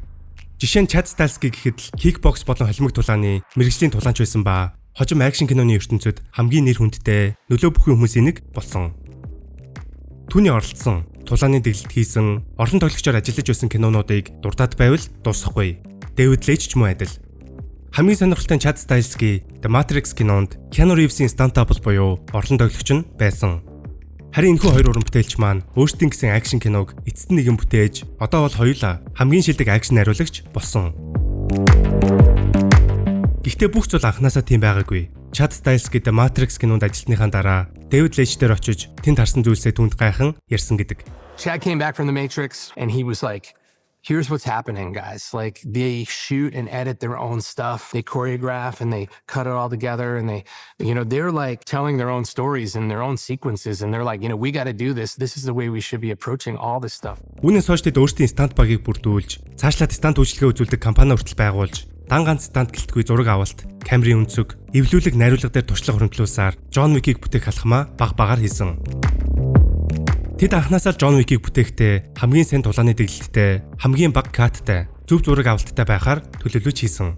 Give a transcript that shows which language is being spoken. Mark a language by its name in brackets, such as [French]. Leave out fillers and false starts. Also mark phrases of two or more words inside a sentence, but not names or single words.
[Mongolian] Жишээ нь Chad Stahelski гэхэд л кикбокс болон холимог тулааны мэргэжлийн тулаанч байсан ба хожим акшн киноны ертөнцид хамгийн нэр хүндтэй нөлөө бүхий хүмүүсийн нэг болсон. Түүний оролцсон, тулааны дэглэлт хийсэн, орон тоглогчоор ажиллаж байсан кинонуудыг дуртаад байвал дуусахгүй. David Leitch ч мөн адил. Хамгийн сонирхолтой Chad Stahelski The Matrix кинонд Keanu Reeves-ийн stunt-double буюу орлон тоглогч нь байсан. Харин энэхүү хоёр уран бүтээлч маань өөрсдийн гэсэн акшн киног эцэст нь нэгэн бүтээж, одоо бол хоёулаа хамгийн шилдэг акшн найруулагч болсон. Гэхдээ бүх зүйл анханасаа тийм байгаагүй. Chad Stahelski The Matrix кинонд ажилласныхаа дараа David Leitch дээр очиж тэнд харсан зүйлсээ түнд гайхан ярьсан гэдэг. [English] Chad came back from The Matrix and he was like, here's what's happening, guys. Like, they shoot and edit their own stuff. They choreograph and they cut it all together and they're like telling their own stories and their own sequences. And they're like, we got to do this. This is the way we should be approaching all this stuff. [Mongolian] Үүнээс хойш тэд өөрсдийн стант багийг бүрдүүлж, цаашлаад стант үйлчилгээ үзүүлдэг компани хүртэл байгуулж, дан ганц стант гэлтгүй зураг авалт, камерын өнцөг, эвлүүлэг найруулга дээр туршлага хөрөнгөлүүлсээр John Wick-ийг бүтээх алхмаа баг-багаар хийсэн. Тэд анхнаасаа John Wick-ийг бүтээхдээ хамгийн сайн тулааны дэглэлттэй, хамгийн бага каттай, зөв зураг авалттай байхаар төлөвлөж хийсэн.